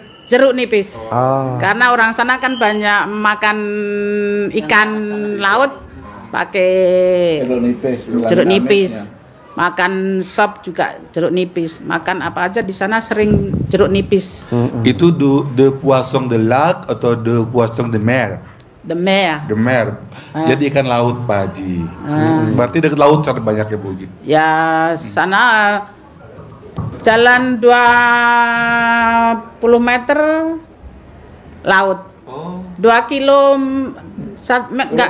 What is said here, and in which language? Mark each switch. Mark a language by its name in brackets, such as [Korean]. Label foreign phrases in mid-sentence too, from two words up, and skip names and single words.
[Indonesian] Jeruk nipis. Oh. Karena orang sana kan banyak makan ikan laut pakai jeruk nipis. Makan sop juga jeruk nipis. Makan apa aja di sana sering jeruk nipis. [French] Itu de poisson de lac atau de poisson de mer? The Mer. De mer. [Indonesian] Jadi ikan laut, Pak Haji. Berarti dekat laut cari banyak ya, Bu Haji? Ya sana jalan 20 meter laut. 2 kilo enggak,